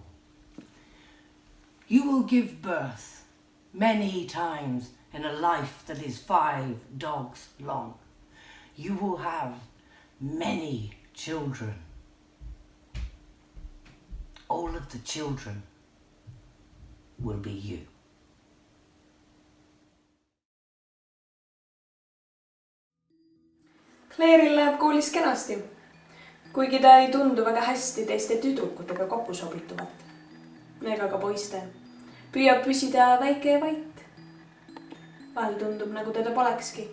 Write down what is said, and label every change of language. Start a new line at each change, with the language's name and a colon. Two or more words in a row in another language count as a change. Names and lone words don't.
English: You will give birth many times in a life that is 5 dogs long. You will have many children. All of the children will be you.
Estonian: Claire'il läheb koolis kenasti, kuigi ta ei tundu väga hästi teiste tüdrukutega kokku sobituvat. Ega ka poiste. Püüab püsida väike ja vait. Vahel tundub, nagu teda polekski.